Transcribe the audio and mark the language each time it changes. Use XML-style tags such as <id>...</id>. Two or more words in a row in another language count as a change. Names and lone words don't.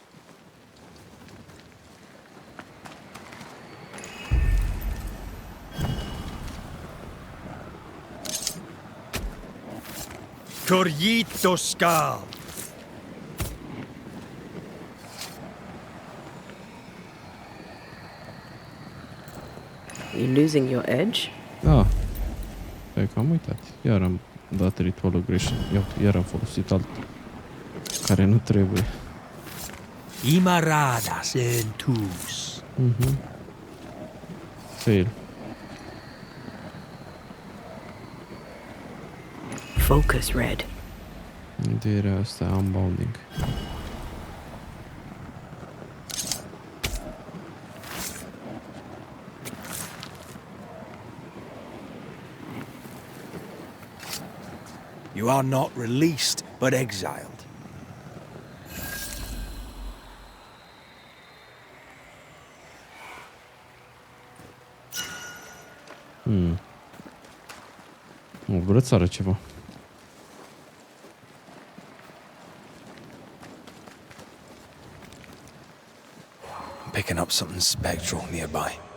<en>Corrito Scal. You losing your edge?</en> <ro>Da. Stai că am uitat. Iar am dat ritualul greșit. Iar am folosit alt care nu trebuie. Imaradas entus.</ro> <en>Fail. Focus, Red.</en> <ro>Unde era asta? Unbounding.</ro> <en>You are not released, but exiled.</en> <ro>O brățară ceva.</ro> <en>Picking up something spectral nearby.</en>